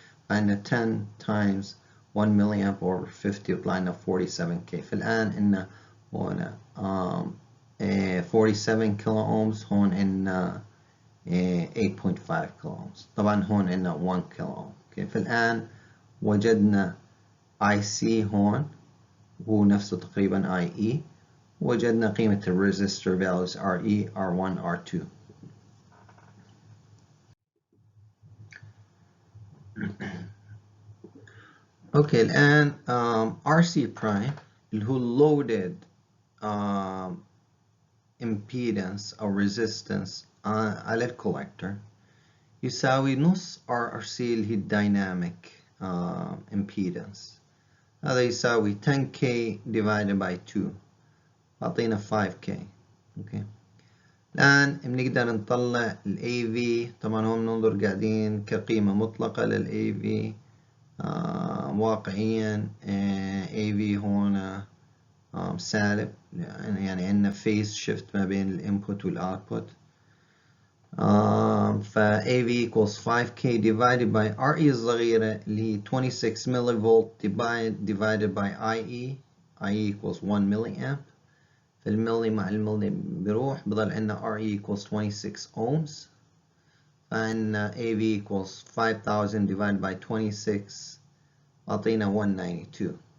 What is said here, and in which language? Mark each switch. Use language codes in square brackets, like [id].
[ar] فعندنا 10 times 1 milliamp over 50 يطلع لنا 47K. فالآن عندنا هنا 47 كيلو أومز. هون عندنا 8.5 كيلو أومز. طبعا هون عندنا 1 كيلو أوم. okay. فالآن وجدنا IC هون هو نفسه تقريبا IE. وجدنا قيمة الريزستور values RE, R1, R2. اوكي. الآن RC prime اللي هو loaded impedance أو resistance على الكولكتور يساوي نص RC اللي هي dynamic impedance. هذا يساوي 10K divided by 2 أعطينا 5K. اوكي. الآن بنقدر نطلع ال AV. طبعا هون بننظر قاعدين كقيمة مطلقة لل AV. واقعيا AV هون سالب، يعني عندنا phase shift ما بين الانبوت والاوتبوت. [en] ف AV equals 5K divided by RE [ar] الصغيرة اللي هي [en] 26 millivolt divided by IE. IE equals 1 milliamp. [ar] فالملي مع الملي بيروح، بضل عندنا RE equals 26 ohms. فعندنا AV equals 5000 divided by 26 أعطينا 192.